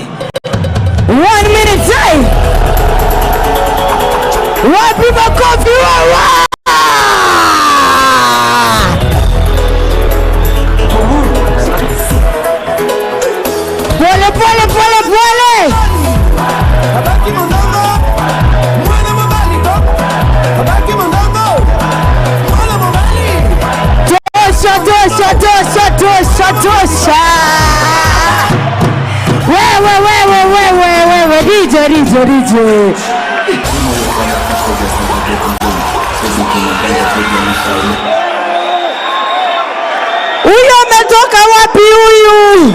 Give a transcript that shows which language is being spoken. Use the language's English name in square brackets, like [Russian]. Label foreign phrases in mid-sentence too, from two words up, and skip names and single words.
[English] 1 minute time. [Swahili] Wapi makofi wawa? Pole. [Lingala] Abaki mondongo. Mwana mabali go. Abaki mondongo. Mwana mabali. [Swahili] Tosha. Wewe DJ. Huyo ametoka wapi huyu?